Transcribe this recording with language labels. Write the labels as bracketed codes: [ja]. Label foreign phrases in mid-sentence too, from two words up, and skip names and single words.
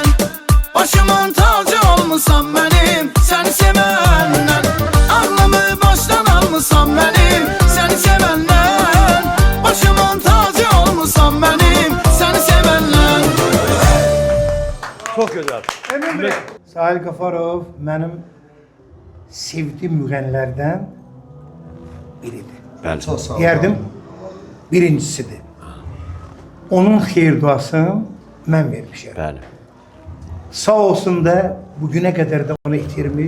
[tr] Başımın tacı olmuşsan benim seni sevenden. Ağlımı baştan almısan benim seni sevenden. Başımın tacı olmuşsan benim seni sevenden. Çok güzel. [az] Sahil Qafarov mənim sevdiyim müğənnilərdən biridir. Bəli. Çox sağ ol. Deyərdim, birincisidir. Onun xeyir duasını mən vermişəm. Bəli. Sağ olsun da [tr] bugüne kadar [az] da onu itirmir.